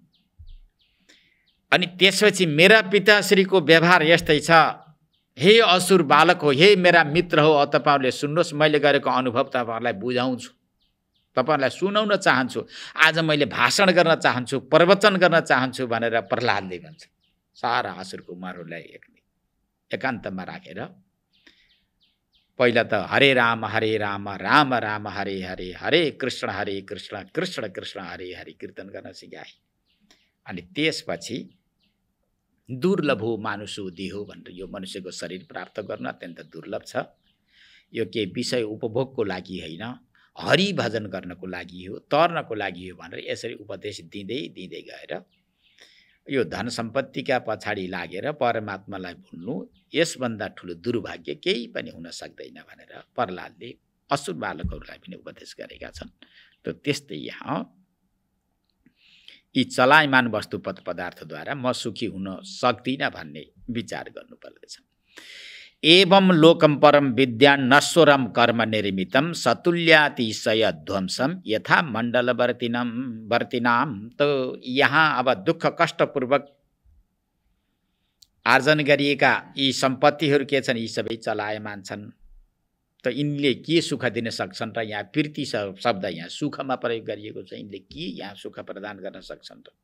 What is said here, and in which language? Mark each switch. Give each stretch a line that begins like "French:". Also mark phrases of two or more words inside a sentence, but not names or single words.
Nepali: अनि त्यसपछि मेरा पिताश्रीको व्यवहार यस्तै छ, हे असुर बालक हो, हे मेरा मित्र हो, तपाईहरुले सुन्नुहोस्, मैले गरेको अनुभव तपाईहरुलाई बुझाउँछु, तपाईहरुलाई सुनाउन चाहन्छु, आज मैले भाषण गर्न चाहन्छु, प्रवचन गर्न चाहन्छु भनेर प्रहलादले भन्छ। सारा असुर कुमारहरूलाई एकान्तमा राखेर पहिला त
Sanskrit: हरे राम राम राम हरे हरे, हरे कृष्ण कृष्ण कृष्ण हरे हरे
Nepali: कीर्तन गर्न सिकाए। अनि त्यसपछि
Sanskrit: दुर्लभ हो मानुषो देहो
Nepali: भनेर यो मनुष्यको शरीर प्राप्त गर्न अत्यन्त दुर्लभ छ। यो के विषय उपभोगको लागि होइन, हरि भजन गर्नको लागि हो, तर्नको लागि हो भनेर यसरी उपदेश दिँदै दिँदै गएर यो धन सम्पत्तिका पछाडि लागेर परमात्मालाई भुल्नु यसभन्दा ठुलो दुर्भाग्य केही पनि हुन सक्दैन भनेर प्रहलादले असुर बालकहरूलाई पनि उपदेश गरेका छन्। त त्यस्तै यहाँ यी चलायमान वस्तु पदार्थद्वारा म सुखी हुन सक्दिनँ भन्ने विचार गर्नुपर्दछ।
Sanskrit: एवं लोकम परम विद्या नश्वरम कर्म निर्मितम सतुल्यातिशय ध्वंसम यथा मण्डल वर्तिनाम।
Nepali: तो यहाँ अब दुःख कष्टपूर्वक आर्जन गरिएका यी सम्पत्तिहरू के छन्? यी सबै चलायमान छन्। त यिनले के सुख दिन सक्छन् र? यहाँ प्रीति शब्द यहाँ सुखमा प्रयोग गरिएको छ। यिनले के यहाँ सुख प्रदान गर्न सक्छन् र?